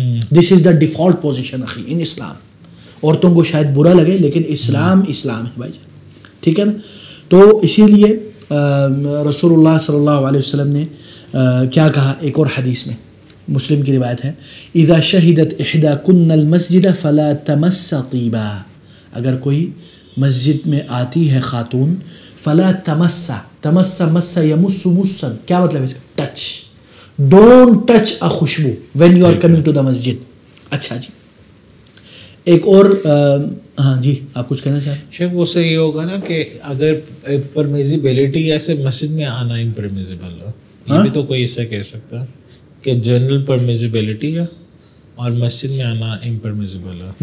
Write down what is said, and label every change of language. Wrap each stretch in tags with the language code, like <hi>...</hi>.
<en>This is the default position اخی in Islam.</en> <ur>عورتوں کو شاید برا لگے لیکن اسلام ہے بھائی جان, ٹھیک ہے نا. تو اسی لیے رسول اللہ صلی اللہ علیہ وسلم نے کیا کہا ایک اور حدیث میں, مسلم کی روایت ہے,</ur> <ar>اذا شہدت احداکن المسجد فلا تمس طیبا.</ar> <ur>اگر کوئی مسجد میں آتی ہے خاتون,</ur> <ar>فلا تمس مس یمس مسا,</ar> <ur>کیا مطلب ہے اس کا؟ ٹچ.</ur> <en>Don't touch a خوشبو when you are coming to the مسجد.</en> <ur>اچھا جی ایک اور ہاں جی آپ کچھ کہنا چاہیں؟ شیخ وہ سے یہ ہوگا نا کہ اگر پرمیزیبلٹی ایسے مسجد میں آنا امپرمیزیبل ہے, یہ بھی تو کوئی اس سے کہہ سکتا ہے کہ جنرل پرمیزیبلٹی ہے اور مسجد میں آنا امپرمیزیبل ہے.</ur>